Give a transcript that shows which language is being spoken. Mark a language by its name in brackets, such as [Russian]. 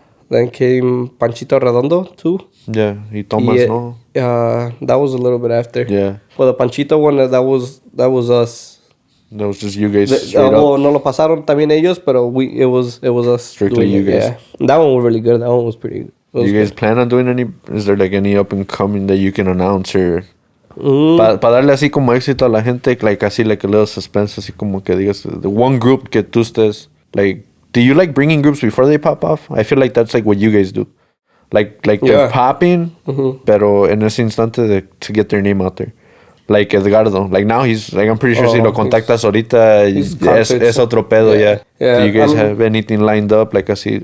[English] Then came Panchito Redondo too. [Spanish] Yeah, y Thomas, no? [English] That was a little bit after. Yeah. Well, the Panchito one, that was us. That was just you guys straight up. [Spanish] No lo pasaron también ellos, pero [English] it was us. Strictly you guys. Yeah. That one was really good. That one was pretty good. Do you guys plan on doing any? Is there like any up and coming that you can announce or? [Spanish] Para darle así como éxito a la gente, like así [English] like a little suspense, [Spanish] así como que digas [English] the one group [Spanish] que tú estés like. [English] Do you like bringing groups before they pop off? I feel like that's like what you guys do, like they're popping, [Spanish] pero en ese instante [English] to get their name out there. Like Edgardo, like now he's like I'm pretty sure [Spanish] si lo contactas ahorita es otro pedo ya. [English] Do you guys have anything lined up like así?